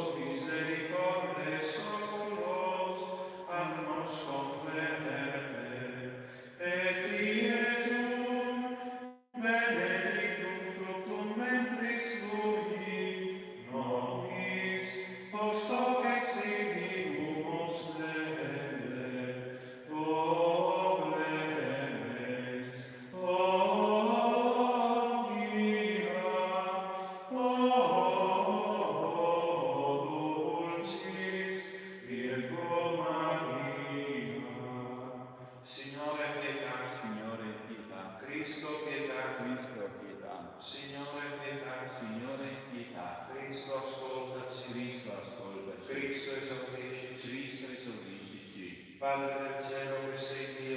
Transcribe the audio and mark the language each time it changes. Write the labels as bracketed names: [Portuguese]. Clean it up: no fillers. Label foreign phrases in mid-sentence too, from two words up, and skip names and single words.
[Latin] misericordes oculos, ad nos converte, et Iesum benedictum fructum ventris tui, nobis post hoc exiguimus Dele, o clemens, o pia, o dulcis Virgo Maria. [Italian] Signore pietà, Signore, pietà. Cristo pietà, Cristo, pietà. Signore pietà, Signore, pietà. Cristo ascoltaci, Cristo, ascoltaci. Cristo esaudiscici. Cristo, esaudiscici. Padre del cielo che sei Dio,